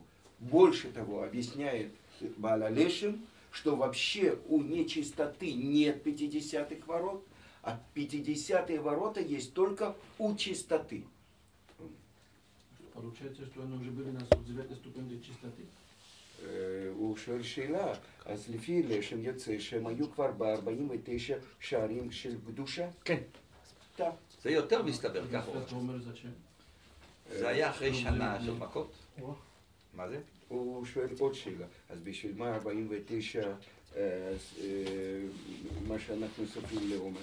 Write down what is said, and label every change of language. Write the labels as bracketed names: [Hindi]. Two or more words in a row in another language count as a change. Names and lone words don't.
[Russian] Больше того, объясняет Бааль ха-Лешем, что вообще у нечистоты нет 50-х ворот, а 50-е ворота есть только у чистоты. Получается, что они уже были на 9 ступени чистоты? [Hebrew] הוא שואל שאלה, אז לפי לשם יוצא שהם היו כבר ב-49 שערים של קדושה? כן. טוב. זה יותר מסתבר ככה. אתה אומר זה שם? זה היה אחרי שנה של מכות. מה זה? הוא שואל עוד שאלה, אז בשביל מה 49 מה שאנחנו סופרים לעומר?